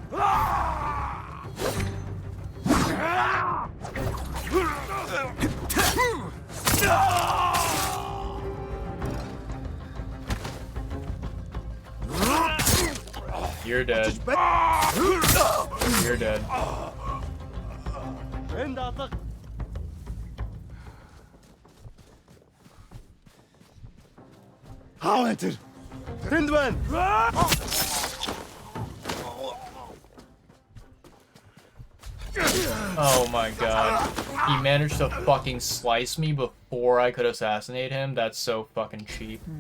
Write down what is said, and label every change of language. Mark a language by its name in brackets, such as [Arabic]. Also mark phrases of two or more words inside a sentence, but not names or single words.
[English] You're dead. You're dead. [Mongolian] Энд алга. Хаа вэ тэр? Тэнд байна. [English] Oh my god. He managed to fucking slice me before I could assassinate him. That's so fucking cheap.